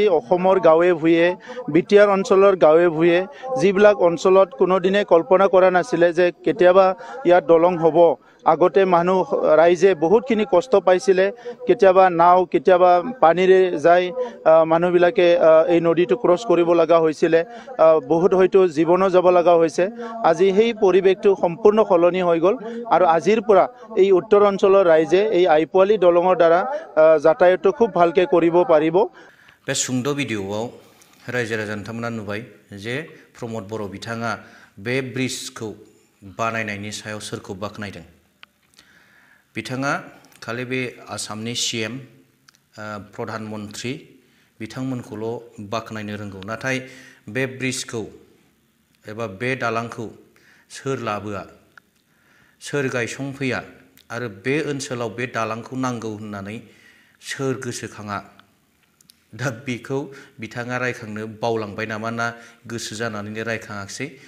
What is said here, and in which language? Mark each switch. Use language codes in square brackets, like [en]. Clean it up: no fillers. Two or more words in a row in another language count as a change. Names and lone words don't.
[as] অসমৰ গাঁৱে ভূঞে বিটিআৰ অঞ্চলৰ গাঁৱে ভূঞে যিবিলাক অঞ্চলত কোনোদিনে কল্পনা কৰা নাছিলে যে কেতিয়াবা ইয়াত দলং হ'ব আগতে মানুহ ৰাইজে বহুতখিনি কষ্ট পাইছিলে কেতিয়াবা নাও কেতিয়াবা পানীৰে যায় মানুহবিলাকে এই নদীটো ক্ৰছ কৰিব লগা হৈছিলে বহুত হয়তো জীৱনো যাব লগা হৈছে আজি সেই পৰিৱেশটো সম্পূৰ্ণ সলনি হৈ গ'ল আৰু আজিৰ পৰা এই উত্তৰ অঞ্চলৰ ৰাইজে এই আইপোৱালি দলঙৰ দ্বাৰা যাতায়াতটো খুব ভালকৈ কৰিব পাৰিব [brx] बे सुंद' भिडिअआव रायजो राजा नोंथांमोना नुबाय जे प्रमद बर' बिथाङा बे ब्रिजखौ बानायनायनि सायाव सोरखौ बाख्नायदों बिथाङा खालि बे आसामनि सीएम प्रधान मन्त्री बिथांमोनखौल' बाख्नायनो रोंगौ नाथाय बे ब्रिजखौ एबा बे दालांखौ सोर लाबोआ सोर गायसंफैया आरो बे ओनसोलाव बे दालांखौ नांगौ होननानै सोर गोसोखाङा दा बेखौ बिथाङा रायखांनो बावलांबाय नामा ना गोसो जानानैनो रायखाङाखिसै